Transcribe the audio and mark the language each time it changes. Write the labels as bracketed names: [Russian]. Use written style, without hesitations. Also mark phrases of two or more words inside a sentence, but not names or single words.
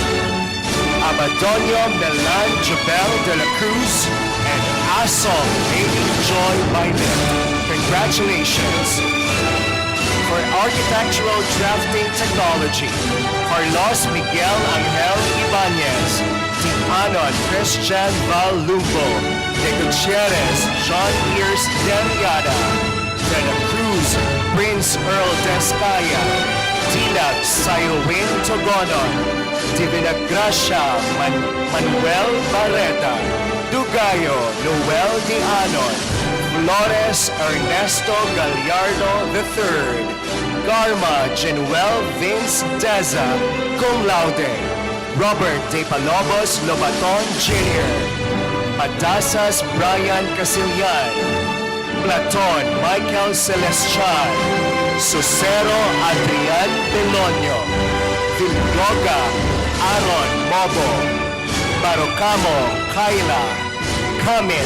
[English] Abadonio Melan Jabel de la Cruz, and Asol Lady Joy Biden. Congratulations! for Architectural Drafting Technology, Carlos Miguel Angel Ibanez, T. Anon Christian Val Lugo, De Gutierrez John Pierce Deriada, De la Cruz Prince Earl Descaya, Tilag Sayowin Togonon, Divina Gracia Manuel Barreta, Dugayo Noel Di Anon, Flores Ernesto Gallardo III, Garma Genuel Vince Deza, [Latin] cum laude, [English] Robert De Palobos Lobaton Jr., Padasas Brian Casillan, Platon Michael Celestial, Susero Adrian Belonio, Villoga Aaron Mobo, Barocamo Kyla, Comet